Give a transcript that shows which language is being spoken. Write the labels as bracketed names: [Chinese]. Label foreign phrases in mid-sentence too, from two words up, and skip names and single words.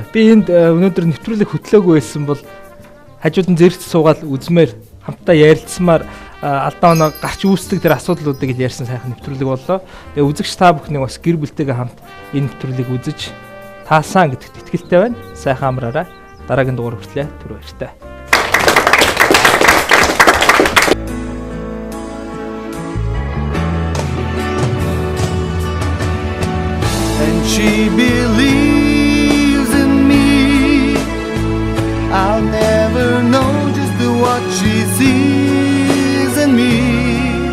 [Mongolian] Би энд өнөөдөр нэвтрүүлэг хөтлөөгүй байсан бол хажууд нь зэрэгт суугаад үзмээр хамтдаа ярилцсамаар алдаа оноо гарч үүсдэг тэр асуудлуудыг л ярьсан сайхан нэвтрүүлэг боллоо. Тэгээ үзэгч та бүхний бас гэр бүлтэйгээ хамт энэ нэвтрүүлгийг үзэж таасан гэдэгт итгэлтэй байна. Сайхан амраарай. Дараагийн дугаар хүртлээ. Түр баяртай. [English] And she believes in me. I'll never know just what she sees in me.